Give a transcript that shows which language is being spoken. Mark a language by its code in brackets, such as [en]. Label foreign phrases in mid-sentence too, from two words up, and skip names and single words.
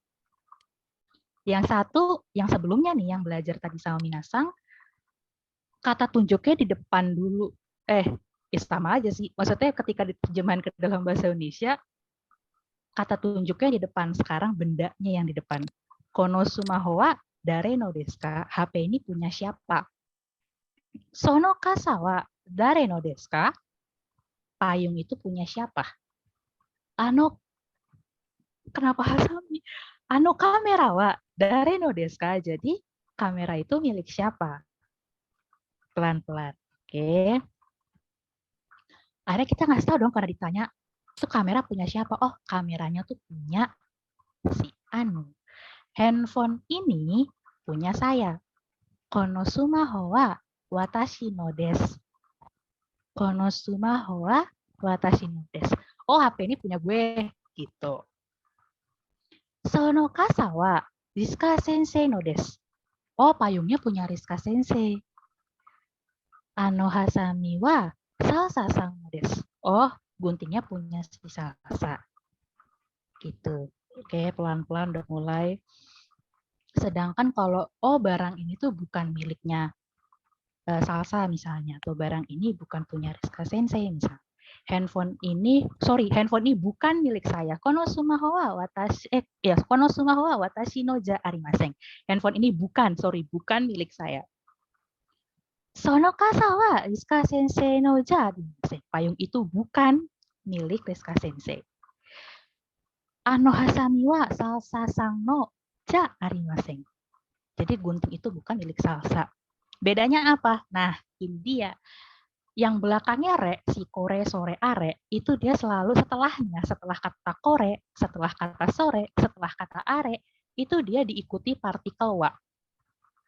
[id] Yang satu, yang sebelumnya nih, yang belajar tadi sama minasang, kata tunjuknya di depan dulu. Sama aja sih. Maksudnya ketika diterjemahkan ke dalam bahasa Indonesia, kata tunjuknya di depan. Sekarang bendanya yang di depan. [ja] このスマホは誰のですか? [id] HP ini punya siapa? [ja] その傘は誰のですか? [id] Payung itu punya siapa? Kenapa Hasami? [ja] カメラは誰のですか? [id] Jadi kamera itu milik siapa? Pelan-pelan. Oke. Akhirnya kita ngasih tahu dong karena ditanya, itu kamera punya siapa? Oh, kameranya tuh punya si Anu. Handphone ini punya saya. [ja] このスマホは私のです. このスマホは私のです. [id] Oh, HP ini punya gue. Gitu. [ja] その傘はリズカ先生のです. [id] Oh, payungnya punya Rizka sensei. [ja] あのはさみはサルサさんです. [id] Oh, guntingnya punya si Salsa. Gitu. Oke, pelan-pelan udah mulai. Sedangkan kalau barang ini tuh bukan miliknya Salsa misalnya, atau barang ini bukan punya Rizka Sensei misalnya. Handphone ini bukan milik saya. [ja] このスマホは私のじゃありません. [id] Handphone ini bukan milik saya. [ja] その傘はリズカ先生のじゃありません. [id] Payung itu bukan milik Rizka Sensei. [ja] あのはさみはサルサさんのじゃありません. [id] Jadi gunting itu bukan milik Salsa. Bedanya apa? Nah, ini dia. Yang belakangnya re, si kore, sore, are, itu dia selalu setelahnya, setelah kata kore, setelah kata sore, setelah kata are, itu dia diikuti partikel wa.